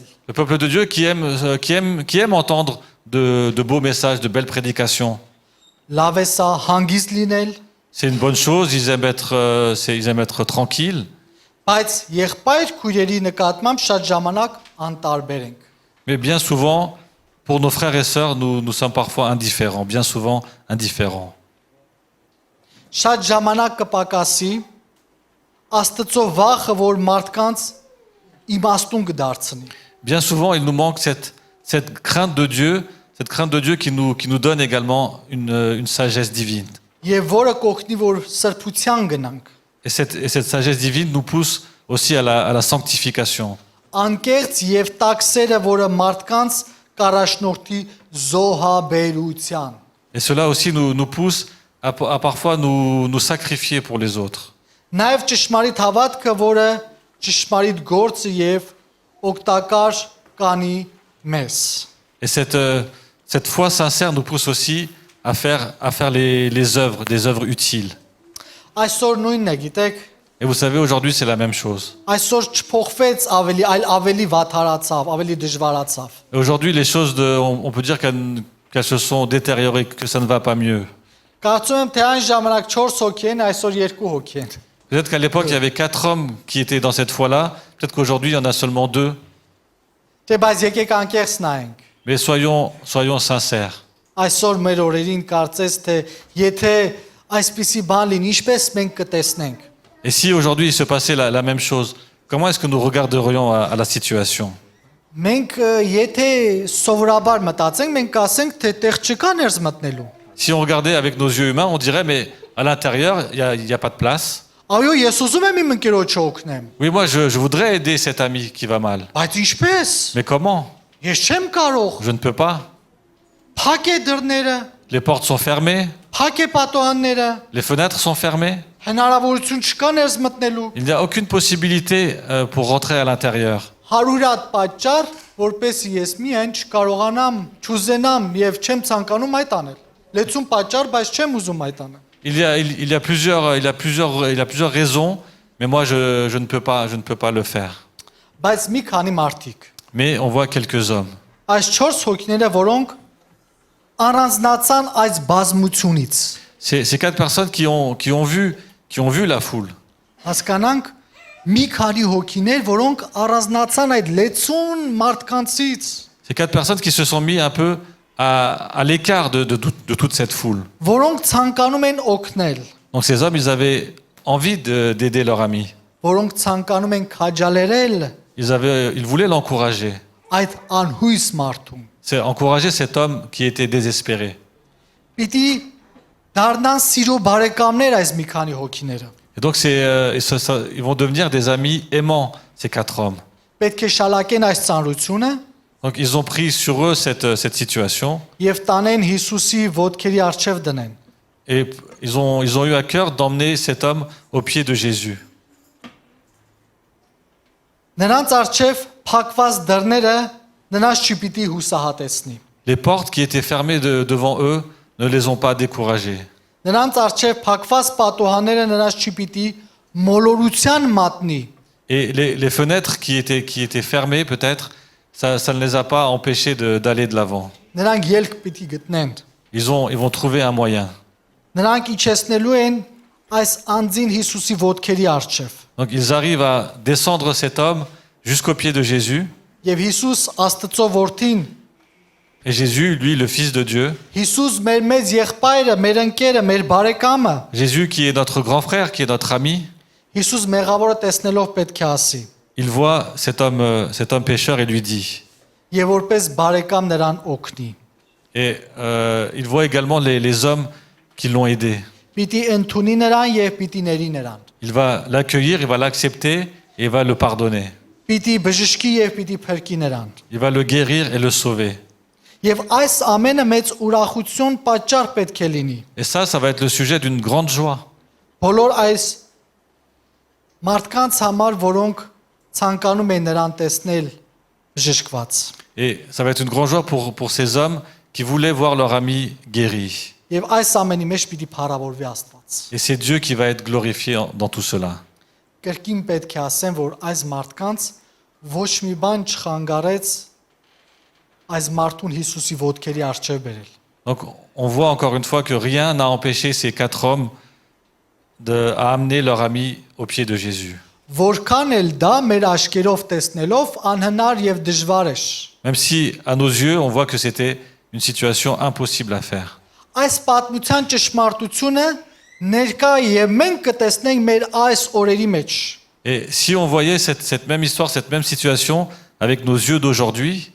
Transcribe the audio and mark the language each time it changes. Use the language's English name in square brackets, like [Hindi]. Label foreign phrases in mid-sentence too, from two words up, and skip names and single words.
[French] Le peuple de Dieu qui aime entendre de beaux messages, de belles prédications. [Armenian] Լավ է սա հանգիստ լինել, [French] C'est une bonne chose, ils aiment être tranquilles. [Armenian] բայց եղբայր քույրերի նկատմամբ շատ ժամանակ անտարբեր ենք։ [French] Mais bien souvent, pour nos frères et sœurs, nous sommes parfois indifférents, bien souvent indifférents. [Armenian] Շատ ժամանակ կպակասի Աստծո վախը, որ մարդկանց իմաստուն կդարձնի։ [French] Bien souvent, il nous manque cette crainte de Dieu qui nous donne également une sagesse divine. [Armenian] Եվ որը կօգնի, որ սրբության գնանք։ [French] Et cette sagesse divine nous pousse aussi à la sanctification. [Armenian] Անկեղծ եւ տաքսերը, որը մարդկանց կարաշնորթի զոհաբերության։ [French] Et cela aussi nous pousse à parfois nous sacrifier pour les autres. [Armenian] Նաև ճշմարիտ հավատքը, որը ճշմարիտ գործը եւ օգտակար կանի մեզ։ [French] Et cette foi sincère nous pousse aussi à faire des œuvres utiles. [Armenian] Այսօր nույնն է, gitեք, [French] Et vous savez, aujourd'hui, c'est la même chose. [Armenian] այսօր չփոխվեց ավելի, այլ ավելի վատարացավ, ավելի դժվարացավ։ [French] Et aujourd'hui, les choses, on peut dire qu'elles se sont détériorées, que ça ne va pas mieux. [Armenian] Կարծում եմ, թե այն ժամանակ 4 հոգի են, այսօր 2 հոգի են։ [French] Peut-être qu'à l'époque, il y avait 4 hommes qui étaient dans cette foi-là. Peut-être qu'aujourd'hui, il y en a seulement 2. [Armenian] Դե բայց եկեք անկեղծ նայենք։ [French] Mais soyons sincères. [Armenian] Այսօր մեր օրերին կարծես թե եթե այսպիսի բան լինի, ինչպես մենք կտեսնենք։ [French] Et si aujourd'hui il se passait la même chose, comment est-ce que nous regarderions à la situation? [Armenian] Մենք եթե սովորաբար մտածենք, մենք կասենք, թե տեղ չկա ներս մտնելու։ [French] Si on regardait avec nos yeux humains, on dirait, mais à l'intérieur, il y a pas de place. [Armenian] Այո, ես ուզում եմ իմ ընկերոջը օգնեմ, [French] Oui, moi, je voudrais aider cet ami qui va mal. [Armenian] բայց ինչպես։ [French] Mais comment? [Armenian] Ես չեմ կարող։ [French] Je ne peux pas. [Armenian] Փակ է դռները, [French] Les portes sont fermées, [Armenian] փակ է պատոհանները, [French] les fenêtres sont fermées. [Armenian] հնարավորություն չկա ներս մտնելու։ [French] Il n'y a aucune possibilité pour rentrer à l'intérieur. [Armenian] 100 հատ պատճառ, որպեսզի ես միայն չկարողանամ, չուզենամ եւ չեմ ցանկանում այդ անել։ Լեցուն պատճառ, բայց չեմ ուզում այդ անել։ [French] Il y a plusieurs raisons, mais moi, je ne peux pas le faire. [Armenian] Բայց մի քանի մարդիկ, [French] Mais on voit quelques hommes. [Armenian] այս 4 հոգիները, որոնք առանձնացան այս բազմությունից, [French] Ces quatre personnes qui ont vu la foule. [Armenian] հասկանանք, մի քանի հոգիներ, որոնք առանձնացան այդ լեցուն մարդկանցից, [French] Ces quatre personnes qui se sont mis un peu à l'écart de toute cette foule. [Armenian] որոնք ցանկանում են օգնել, [French] Donc ces hommes, ils avaient envie d'aider leur ami. [Armenian] որոնք ցանկանում են քաջալերել [French] Ils voulaient l'encourager. [Armenian] այդ անհույս մարդուն։ [French] C'est encourager cet homme qui était désespéré. [Armenian] Պիտի դառնան սիրո բարեկամներ այս մի քանի հոգիները։ [French] Et donc ils vont devenir des amis aimants, ces quatre hommes. [Armenian] Պետք է շալակեն այս ծանրությունը [French] Donc ils ont pris sur eux cette situation [Armenian] եւ տանեն Հիսուսի ոտքերի առջև դնեն։ [French] et ils ont eu à cœur d'emmener cet homme aux pieds de Jésus. [Armenian] Նրանց առջև փակված դռները նրանց չպիտի հուսահատեցնի։ [French] Les portes qui étaient fermées devant eux ne les ont pas découragés. [Armenian] Նրանց առջև փակված պատոհանները նրանց չպիտի մոլորության մատնի։ [French] Et les fenêtres qui étaient fermées, peut-être, ça ne les a pas empêchés d'aller de l'avant. [Armenian] Նրանք ելք պիտի գտնեն։ [French] Ils vont trouver un moyen. [Armenian] Նրանք իջեցնելու են այս անձին Հիսուսի ոտքերի առջև։ [French] Donc ils arrivent à descendre cet homme jusqu'aux pieds de Jésus. [Armenian] Եվ Հիսուս Աստծո որդին, [French] Et Jésus, lui, le Fils de Dieu, [Armenian] Հիսուս մեր մեծ եղբայրը, մեր ընկերը, մեր բարեկամը, [French] Jésus qui est notre grand frère, qui est notre ami, [Armenian] Հիսուս մեղավորը տեսնելով պետք է ասի. [French] il voit cet homme pécheur et lui dit. [Armenian] Եվ որպես բարեկամ նրան օգնի։ [French] Et il voit également les hommes qui l'ont aidé. [Armenian] Պիտի ընդունի նրան եւ պիտի ների նրան։ [French] Il va l'accueillir, il va l'accepter et il va le pardonner. [Armenian] Պիտի բժշկի եւ պիտի փրկի նրան։ [French] Il va le guérir et le sauver. [Armenian] Եվ այս ամենը մեծ ուրախություն պատճառ պետք է լինի։ [French] Et ça va être le sujet d'une grande joie. [Armenian] Բոլոր այս մարդկանց համար, որոնք ցանկանում են նրան տեսնել բժշկված։ [French] Et ça va être une grande joie pour ces hommes qui voulaient voir leur ami guéri. [Armenian] Եվ այս ամենի մեջ պիտի փառավորվի Աստված։ [French] Et c'est Dieu qui va être glorifié dans tout cela. [Armenian] Կրկին պետք է ասեմ, որ այս մարդկանց ոչ մի բան չխանգարեց այս մարդուն Հիսուսի ոտքերի առջև բերել։ [French] Donc on voit encore une fois que rien n'a empêché ces quatre hommes à amener leur ami aux pieds de Jésus. [Armenian] Որքան էլ դա մեր աչքերով տեսնելով անհնար եւ դժվար է։ [French] Même si à nos yeux on voit que c'était une situation impossible à faire. [Armenian] Այս պատմության ճշմարտությունը ներկա եւ մենք կտեսնենք մեր այս օրերի մեջ։ [French] Et si on voyait cette même histoire, cette même situation avec nos yeux d'aujourd'hui,